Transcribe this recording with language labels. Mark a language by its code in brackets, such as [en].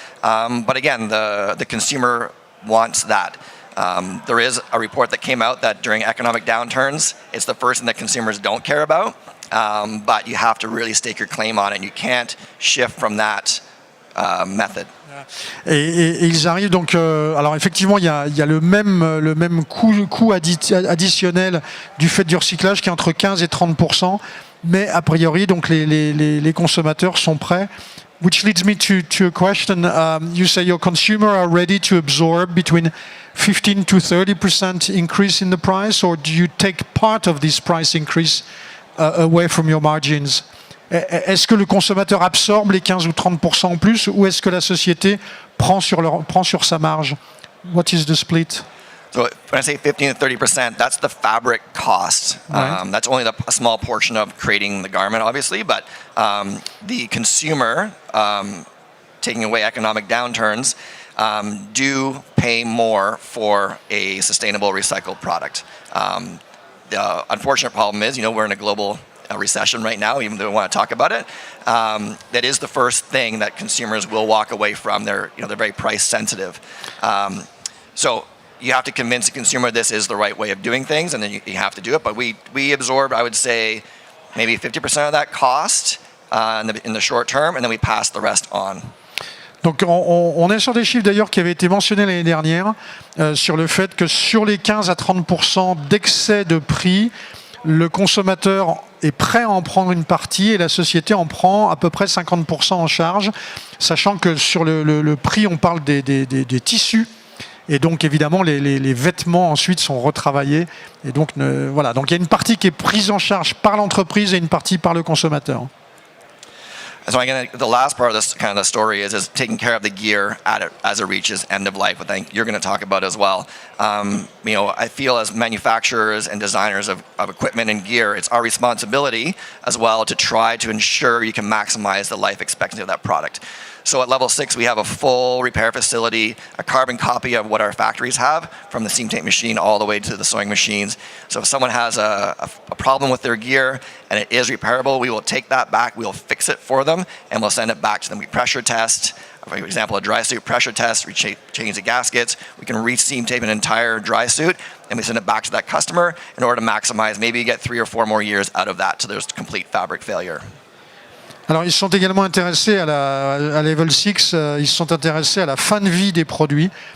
[en] But again, the consumer wants that. There is a report that came out that during economic downturns, it's the first thing that consumers don't care about. But you have to really stake your claim on it. You can't shift from that method. [fr] Et ils arrivent donc. Alors effectivement, il y a le même coût additionnel du fait du recyclage qui est entre 15 et 30%, mais a priori donc les consommateurs sont prêts. [en] Which leads me to a question. You say your consumers are ready to absorb between 15 to 30% increase in the price, or do you take part of this price increase away from your margins? [fr] Est-ce que le consommateur absorbe les 15 ou 30% en plus, ou est-ce que la société prend sur sa marge? [en] What is the split? So when I say 15 to 30%, that's the fabric cost. Right. That's only a small portion of creating the garment, obviously, but the consumer, taking away economic downturns, do pay more for a sustainable recycled product. The unfortunate problem is, we're in a global recession right now, even though we want to talk about it. That is the first thing that consumers will walk away from. They're very price sensitive. So you have to convince the consumer this is the right way of doing things, and then you have to do it. But we absorb, I would say, maybe 50% of that cost in the short term, and then we pass the rest on. [fr] Donc on est sur des chiffres d'ailleurs qui avaient été mentionnés l'année dernière sur le fait que sur les 15 à 30% d'excès de prix, le consommateur est prêt à en prendre une partie et la société en prend à peu près 50% en charge, sachant que sur le prix, on parle des tissus. Et donc évidemment, les vêtements ensuite sont retravaillés. Et donc voilà, donc il y a une partie qui est prise en charge par l'entreprise et une partie par le consommateur. [en] So again, the last part of this kind of the story is taking care of the gear as it reaches end of life, which I think you're going to talk about as well. I feel as manufacturers and designers of equipment and gear, it's our responsibility as well to try to ensure you can maximize the life expectancy of that product. So at Level 6, we have a full repair facility, a carbon copy of what our factories have, from the seam tape machine all the way to the sewing machines. So if someone has a problem with their gear and it is repairable, we will take that back, we'll fix it for them, and we'll send it back to them. We pressure test, for example, a dry suit pressure test, we change the gaskets, we can re-seam tape an entire dry suit, and we send it back to that customer in order to maximize, maybe you get 3 or 4 more years out of that, so there's complete fabric failure. [fr] Alors ils sont également intéressés à Level 6, ils sont intéressés à la fin de vie des produits.